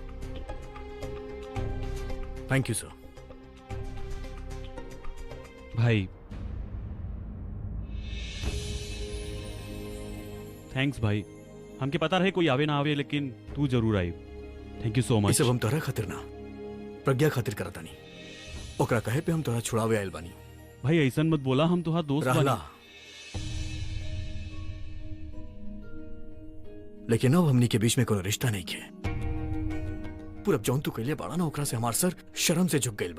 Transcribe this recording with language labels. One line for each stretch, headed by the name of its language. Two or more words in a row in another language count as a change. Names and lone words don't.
English: Thank you sir.
Bhojpuri: भाई थैंक्स भाई, हमके पता रहे कोई आवे ना आवे लेकिन तू जरूर आई।
English: Thank you so ये मच।
Bhojpuri: सब हम तोरा खातिर ना प्रज्ञा खातिर करता नहीं। ओकरा कहे पे हम तोरा छुड़ावे आयल बानी। भाई ऐसा मत बोला, हम तुहार दोस्त रहला, बानी। लेकिन अब हमनी के बीच में कोई रिश्ता नहीं के। पूरब जौन तू कैले बाड़ा ना ओकरा से हमार सर शर्म से झुक गइल बा।